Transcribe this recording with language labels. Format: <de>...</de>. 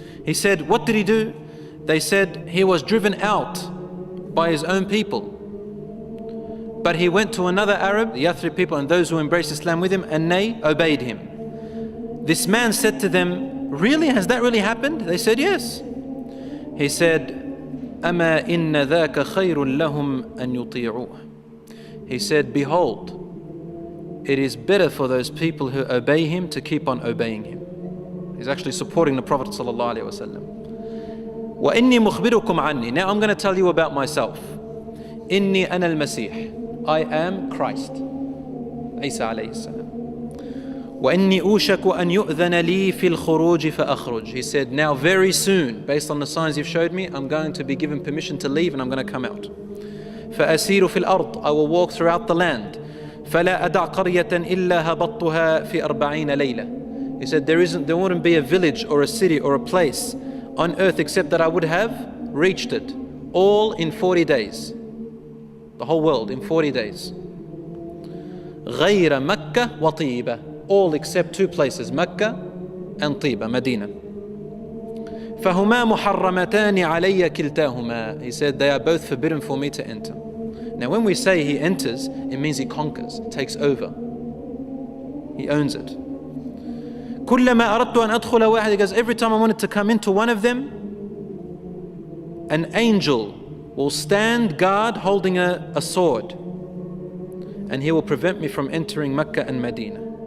<en>He said, what did he do? They said he was driven out by his own people. But he went to another Arab, the Yathrib people and those who embraced Islam with him, and they obeyed him. This man said to them, really? Has that really happened? They said yes.</en> <ar>He said, أَمَا إِنَّ ذَاكَ خَيْرٌ لَهُمْ أَن يُطِيعُوهُ.</ar> <en>He said, behold, it is better for those people who obey him to keep on obeying him. He's actually supporting the Prophet ﷺ.</en> <ar>وَإِنِّي مُخْبِرُكُمْ عَنِّي.</ar> <en>Now I'm going to tell you about myself.</en> <ar>إِنِّي أَنَا الْمَسِيحِ.</ar> <en>I am Christ. Isa alayhi salam.</en> <ar>وَإِنِّي أُوشَكُ أَن يُؤْذَنَ لِي فِي الْخُرُوجِ فَأَخْرُجْ.</ar> <en>He said, now very soon, based on the signs you've showed me, I'm going to be given permission to leave and I'm going to come out.</en> <ar>فأسير في الأرض.</ar> <en>I will walk throughout the land.</en> <ar>فلا أدع قرية إلا هبطتها في 40 ليلة.</ar> <en>He said there wouldn't be a village or a city or a place on earth except that I would have reached it, all in 40 days. The whole world in 40 days.</en> <ar>غير مكة وطيبة.</ar> <en>All except two places, Mecca and Tiba, Medina.</en> <ar>فهما محرمتان علي كلتاهما.</ar> <en>He said they are both forbidden for me to enter. Now when we say he enters, it means he conquers, takes over. He owns it.</en> <ar>كلما أردت أن أدخل واحد.</ar> <en>He goes, every time I wanted to come into one of them, an angel will stand guard holding a sword, and he will prevent me from entering Mecca and Medina.</en>